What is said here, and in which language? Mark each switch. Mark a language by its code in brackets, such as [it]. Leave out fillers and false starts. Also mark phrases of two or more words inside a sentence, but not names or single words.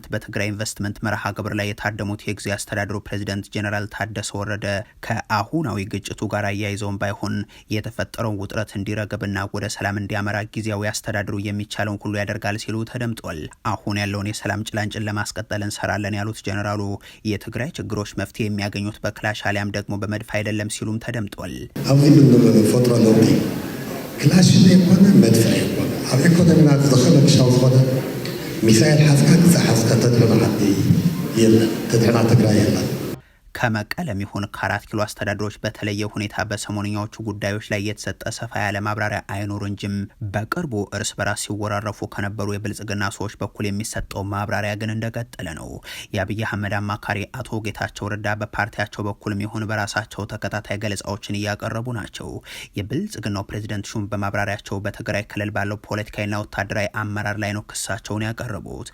[am] በትግራይ ኢንቨስትመንት መርሃ ግብር ላይ የታደሙት የጊዜያዊ አስተዳደሩ ፕሬዚደንት ጀነራል ታደሰ ወረደ ከአሁናዊ ግጭቱ ጋር አያይዘውን ባይሆን የተፈጠረውን ውጥረት እንዲረገብና ወደ ሰላም እንዲያመራ ጊዜያዊ አስተዳደሩ የሚቻለውን ሁሉ ያደርጋል ሲሉ ተደምጧል። አሁን ያለውን የሰላም ጭላንጭል ለማስቀጠል እንሰራለን ያሉት ጀነራሉ የትግራይ ችግሮች መፍትሄ የሚያገኙት በክላሽ አሊያም ደግሞ በመድፍ አይደለም ሲሉም ተደምጧል። ክላሽ የሆነ መድፍ የሆነ [ti] ኣብ ኢኮኖሚና ዝኸለ ክሻው ዝኾነ ሚሳኤል ሓዝካ ክሳብ ሓዝካ ተድሕና ዓዲ የለን ተድሕና ትግራይ የለን። [am] ከመቀለም ይሁን ከ4 ኪሎ አስተዳደሮች በተለየ ሁኔታ በሰሞንኛዎቹ ጉዳዮች ላይ የተሰጠ ሰፋ ያለ ማብራሪያ አይኖር እንጂም በቅርቡ እርስ በራስ ሲወራረፉ ከነበሩ የብልጽግና ሰዎች በኩል የሚሰጠው ማብራሪያ ግን እንደቀጠለ ነው። የአብይ አህመድ አማካሪ አቶ ጌታቸው ረዳ በፓርቲያቸው በኩልም ይሁን በራሳቸው ተከታታይ ገለጻዎችን እያቀረቡ ናቸው። የብልጽግናው ፕሬዚደንት ሹም በማብራሪያቸው በትግራይ ክልል ባለው ፖለቲካዊና ወታደራዊ አመራር ላይ ነው ክሳቸውን ያቀረቡት።